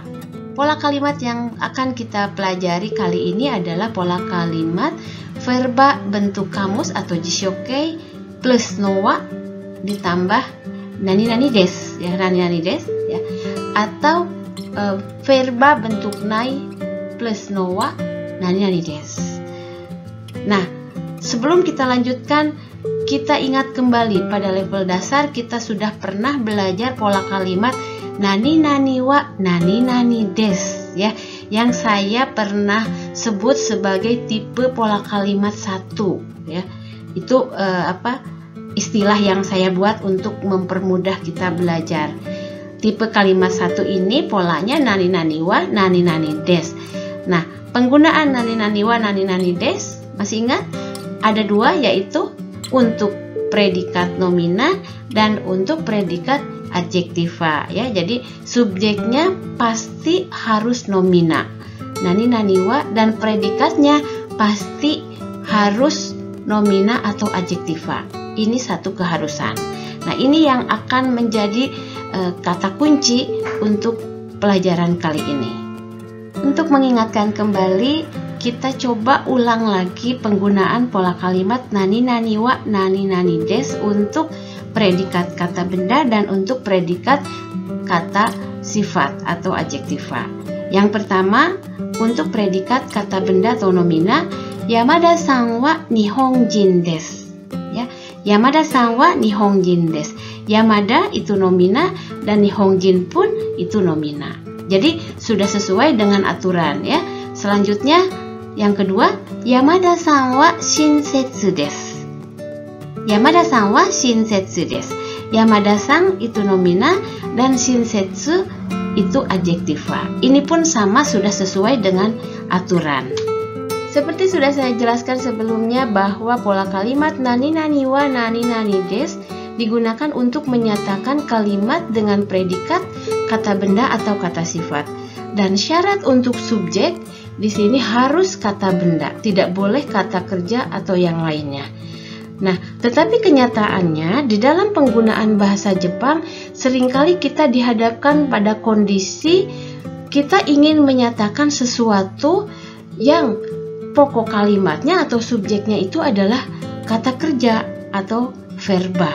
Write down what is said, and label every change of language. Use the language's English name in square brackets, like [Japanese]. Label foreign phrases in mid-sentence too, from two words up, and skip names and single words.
[Indonesian] Pola kalimat yang akan kita pelajari kali ini adalah pola kalimat verba bentuk kamus atau jishokei plus nowa ditambah [Japanese] 何です, [Indonesian] ya, [Japanese] 何です, [Indonesian] ya, atau verba bentuk nai plus [Japanese] のは何です. [Indonesian] Nah, sebelum kita lanjutkan, kita ingat kembali pada level dasar kita sudah pernah belajar pola kalimat [Japanese] 何は何です, [Indonesian] ya, yang saya pernah sebut sebagai tipe pola kalimat 1, ya. Itu istilah yang saya buat untuk mempermudah kita belajar. Tipe kalimat 1 ini polanya [Japanese] 何は何です. [Indonesian] Nah, penggunaan [Japanese] 何は何です [Indonesian] masih ingat? Ada dua, yaitu untuk predikat nomina dan untuk predikat adjektiva, ya. Jadi subjeknya pasti harus nomina, [Japanese] 何は, [Indonesian] dan predikatnya pasti harus nomina atau adjektiva. Ini satu keharusan. Nah, ini yang akan menjadi kata kunci untuk pelajaran kali ini. Untuk mengingatkan kembali, kita coba ulang lagi penggunaan pola kalimat [Japanese] 何は何です [Indonesian] untuk predikat kata benda dan untuk predikat kata sifat atau adjektiva. Yang pertama, untuk predikat kata benda atau nomina, [Japanese] 山田さんは日本人です. Ya, 山田さんは日本人です. [Indonesian] Yamada itu nomina dan nihongjin pun itu nomina. Jadi sudah sesuai dengan aturan, ya. Selanjutnya yang kedua, [Japanese] 山田さんは親切です. 山田さんは親切です. [Indonesian] Yamada-san itu nomina dan shinsetsu itu adjektiva. Ini pun sama, sudah sesuai dengan aturan. Seperti sudah saya jelaskan sebelumnya bahwa pola kalimat [Japanese] 何は何です [Indonesian] digunakan untuk menyatakan kalimat dengan predikat kata benda atau kata sifat. Dan syarat untuk subjek di sini harus kata benda, tidak boleh kata kerja atau yang lainnya. Nah, tetapi kenyataannya di dalam penggunaan bahasa Jepang seringkali kita dihadapkan pada kondisi kita ingin menyatakan sesuatu yang pokok kalimatnya atau subjeknya itu adalah kata kerja atau verba.